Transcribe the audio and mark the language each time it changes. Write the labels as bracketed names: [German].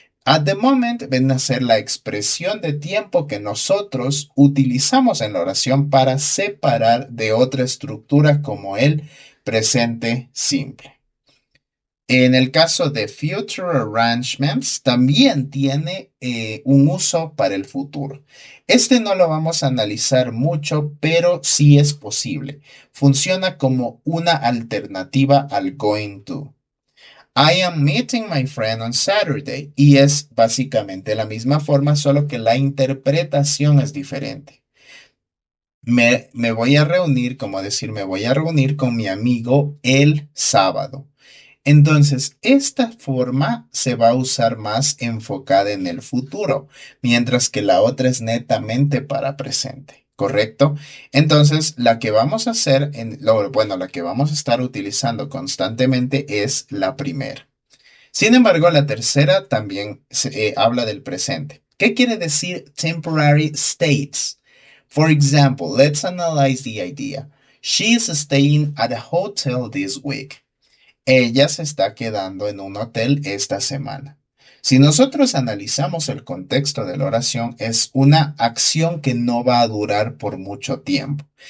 [Spanish] At the moment viene a ser la expresión de tiempo que nosotros utilizamos en la oración para separar de otra estructura como el presente simple. En el caso de Future Arrangements, también tiene un uso para el futuro. Este no lo vamos a analizar mucho, pero sí es posible. Funciona como una alternativa al going to. [English] I am meeting my friend on Saturday. [Spanish] Y es básicamente la misma forma, solo que la interpretación es diferente. Me voy a reunir, como decir, me voy a reunir con mi amigo el sábado. Entonces, esta forma se va a usar más enfocada en el futuro, mientras que la otra es netamente para presente, ¿correcto? Entonces, la que vamos a hacer, bueno, la que vamos a estar utilizando constantemente es la primera. Sin embargo, la tercera también habla del presente. ¿Qué quiere decir temporary states? [English] For example, let's analyze the idea. She is staying at a hotel this week. [Spanish] Ella se está quedando en un hotel esta semana. Si nosotros analizamos el contexto de la oración, es una acción que no va a durar por mucho tiempo.